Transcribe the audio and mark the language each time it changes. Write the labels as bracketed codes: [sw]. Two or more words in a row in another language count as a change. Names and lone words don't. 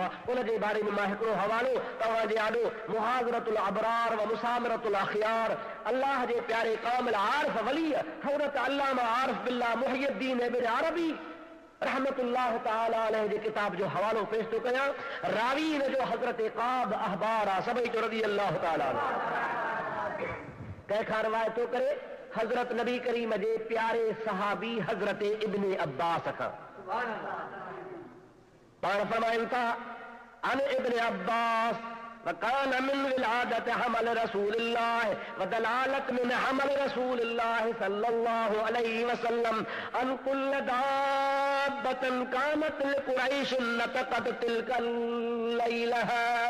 [sd] उन जे बारे में मां हिकिड़ो हवालो तव्हांजे आॾो मुहाज़रतुल अबरार व मुसामरतुल अख़ियार अल्लाह जे प्यारे कामिल आरिफ वली हज़रत अल्लामा आरिफ बिल्लाह मुहियुद्दीन इब्न अरबी [ar] رحمة الله تعالى عليه [sd] जे किताब जो हवालो पेश थो कयां। रावी इन जो हज़रत क़ाब अहबार आहे सभई जो [ar] رضي الله تعالى [sd] कंहिंखां रिवायत थो करे हज़रत नबी करीम जे प्यारे सहाबी हज़रत इब्न अब्बास खां। पाण फरमाइनि था [ar] عن ابن عباس وكان من ولادة حمل رسول الله ودلالة من حمل رسول الله صلى الله عليه وسلم أن كل دابة كانت لقريش نطقت تلك الليلة.